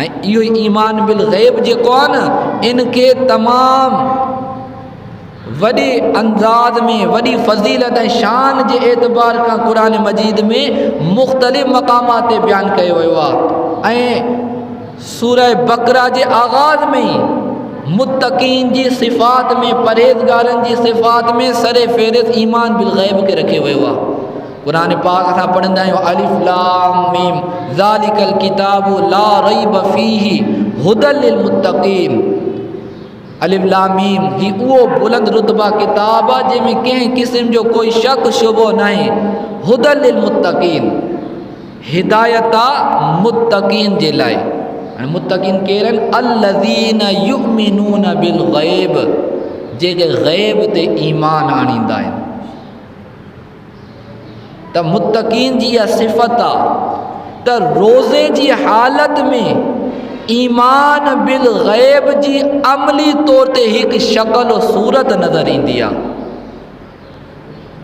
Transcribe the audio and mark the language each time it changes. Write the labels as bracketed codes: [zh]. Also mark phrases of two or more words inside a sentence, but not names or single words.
[sd] ऐं इहो [ar] إيمان بالغيب [sd] जेको आहे न, इनखे तमामु वॾे अंदाज़ में, वॾी फ़ज़ीलत ऐं शान जे एतबार खां क़ुरान मजीद में मुख़्तलिफ़ मक़ामात ते बयानु कयो वियो आहे। ऐं सूरह बक़रा जे आगाज़ में ई मुत्तक़ीन जी सिफ़ात में, परहेज़गारनि जी सिफ़ात में सरे फ़हरिस्त [ar] إيمان بالغيب [sd] खे रखियो वियो आहे। क़ुरान पाक असां पढ़ंदा आहियूं, [ar] ألف لام ميم ذلك الكتاب لا ريب فيه هدى للمتقين. ألف لام ميم [sd] ही उहो बुलंद रुतबा किताब आहे जंहिंमें कंहिं क़िस्म जो कोई शक शुबो नाहे। [ar] هدى للمتقين, [sd] हिदायत आहे मुत्तक़ीन जे लाइ। हाणे मुत्तक़ीन केरु आहिनि? [ar] الذين يؤمنون بالغيب, [sd] जेके ग़ैब ते ईमान आणींदा आहिनि। त मुत्तक़ीन जी इहा सिफ़त आहे त रोज़े जी हालत में [ar] إيمان بالغيب [sd] जी अमली तौर ते हिकु शक्ल सूरत नज़र ईंदी आहे।